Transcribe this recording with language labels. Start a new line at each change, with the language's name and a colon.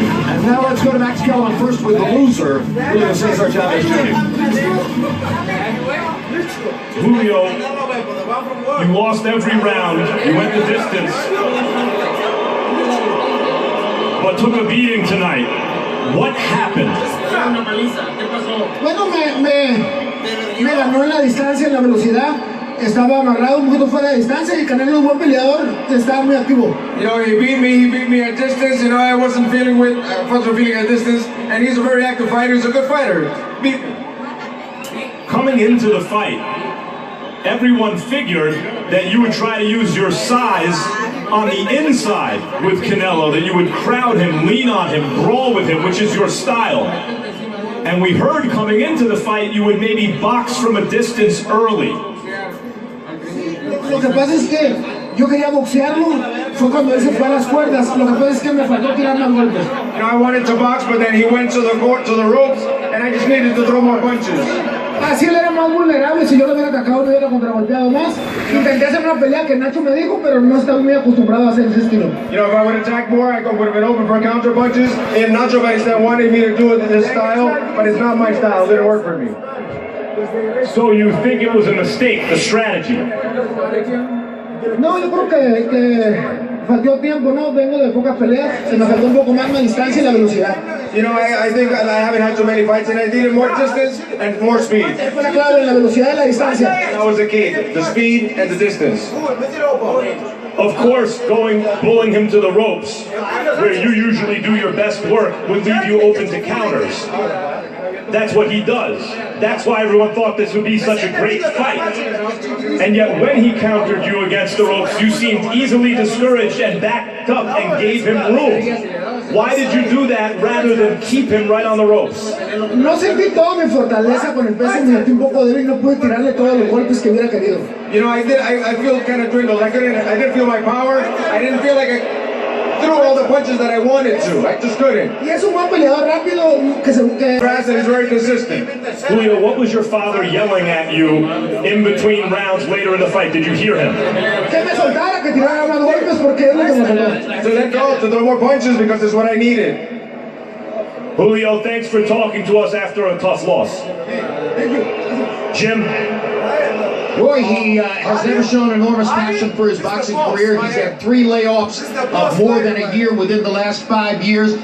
English: And now let's go to Max Kellerman first with the loser, Julio Cesar Chavez Jr. Julio, you lost every round, you went the distance, but took a beating tonight. What happened?
Spanish: Bueno, Me ganó en la distancia, en la velocidad. Estaba amarrado un poquito fuera de distancia y Canelo es un buen peleador, estaba muy activo.
English: You know, he beat me at distance. You know, I wasn't feeling at distance, and he's a very active fighter. He's a good fighter. Beat me. Coming into the fight, everyone figured that you would try to use your size on the inside with Canelo, that you would crowd him, lean on him, brawl with him, which is your style. And we heard coming into the fight you would maybe box from a distance early.
Spanish: Lo que pasa es que yo quería boxearlo, fue cuando él se fue a las cuerdas. Lo que pasa es que me faltó tirar más golpes.
English: You know, I wanted to box, but then he went to the ropes, and I just needed to throw more punches.
Spanish: Así él era más vulnerable, si yo lo hubiera atacado, me hubiera contragolpeado más. Intenté hacer una pelea que Nacho me dijo, pero no estaba muy acostumbrado a hacer ese estilo.
English: You know, if I would attack more, I would have been open for counter punches. And Nacho Pakistan wanted me to do it in this style, but it's not my style. It didn't work for me. So you think it was a mistake, the strategy?
Spanish: No, yo creo que faltó tiempo, ¿no? Vengo de pocas peleas, se me faltó un poco más la distancia y la velocidad.
English: You know, I think I haven't had too many fights, and I needed more distance and more speed.
Spanish: Fue la clave en la velocidad y la distancia.
English: That was the key, the speed and the distance. Of course, pulling him to the ropes, where you usually do your best work, would leave you open to counters. That's what he does. That's why everyone thought this would be such a great fight. And yet when he countered you against the ropes, you seemed easily discouraged and backed up and gave him room. Why did you do that rather than keep him right on the ropes?
Spanish: No sentí toda mi fortaleza con el peso, me sentí un poco débil, no pude tirarle todos los golpes que hubiera querido.
English: You know, I feel kind of dwindled. I didn't feel my power. I didn't feel like I threw all the punches that I wanted to. I just couldn't.
Spanish: Y es un buen peleador rápido que
English: fast and he's very consistent. Julio, what was your father yelling at you in between rounds later in the fight? Did you hear him?
Spanish: Que me soltara, que tirara más golpes porque es lo que me faltó.
English: To let go, to throw more punches because it's what I needed. Julio, thanks for talking to us after a tough loss. Jim? Boy, he has never shown enormous passion for his boxing career. He's had 3 layoffs of more than a year within the last 5 years.